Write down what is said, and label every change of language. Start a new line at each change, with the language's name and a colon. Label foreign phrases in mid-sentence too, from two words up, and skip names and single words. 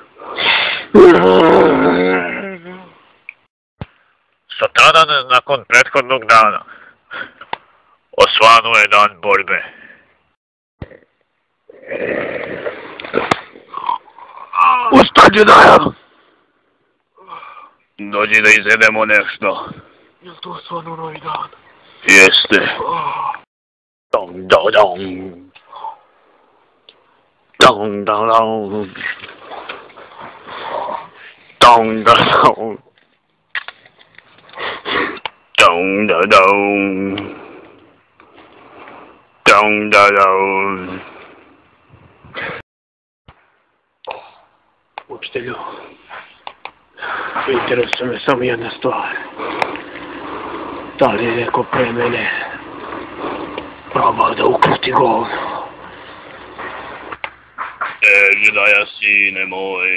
Serbian: Sutradan nakon prethodnog dana osvanuo je dan borbe. Ustađe dajem! Dođi da izjedemo nešto. Jel to stvarno novi dan? Jeste. Dong, dong, dong. Dong, dong, dong. Dong, dong, dong. Dong, da, dong. Dong, da, dong. Učitelju, interesuje me samo jedna stvar. Da li je neko pre mene probao da ukruti govno? Gledaja, sine moj.